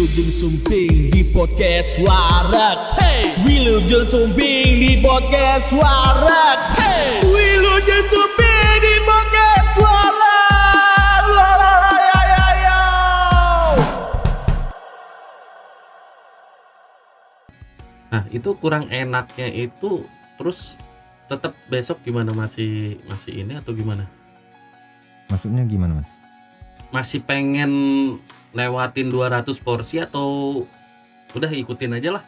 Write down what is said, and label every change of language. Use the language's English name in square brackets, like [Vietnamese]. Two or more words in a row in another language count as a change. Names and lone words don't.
[Sundanese] Wilujeng Sumping di podcast Warak. Hey, Wilujeng Sumping di podcast Warak. Hey, Wilujeng Sumping di podcast Warak. La la la ya ya ya. [Indonesian] Nah itu kurang enaknya itu terus tetap besok gimana, masih ini atau gimana? Maksudnya gimana mas? Masih pengen lewatin 200 porsi atau udah ikutin aja lah?